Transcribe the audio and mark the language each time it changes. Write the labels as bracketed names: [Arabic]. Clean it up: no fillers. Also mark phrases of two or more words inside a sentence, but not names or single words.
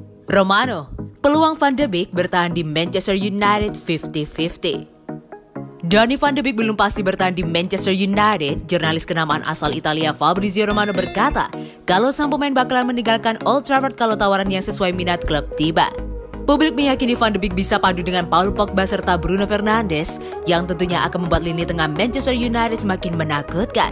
[Indonesian] Romano, peluang Van de Beek bertahan di Manchester United 50-50. Donny van de Beek belum pasti bertahan di Manchester United. Jurnalis kenamaan asal Italia Fabrizio Romano berkata kalau sang pemain bakalan meninggalkan Old Trafford kalau tawaran yang sesuai minat klub tiba. Publik meyakini Van de Beek bisa padu dengan Paul Pogba serta Bruno Fernandes yang tentunya akan membuat lini tengah Manchester United semakin menakutkan.